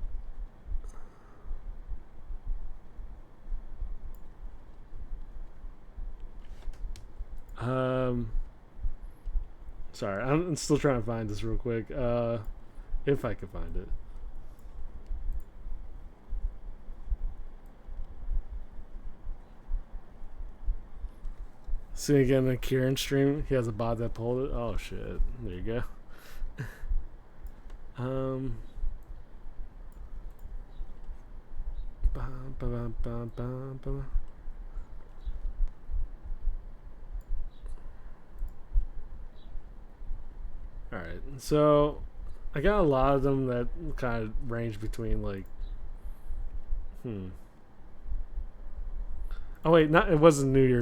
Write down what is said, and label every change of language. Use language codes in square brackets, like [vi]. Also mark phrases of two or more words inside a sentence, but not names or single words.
[en] Sorry, I'm still trying to find this real quick. If I can find it. See again the Kieran stream. He has a bot that pulled it. Oh shit! There you go. Um. Ba, ba, ba, ba, ba, ba. All right, so I got a lot of them that kind of range between like, Oh wait, not it wasn't New Year's.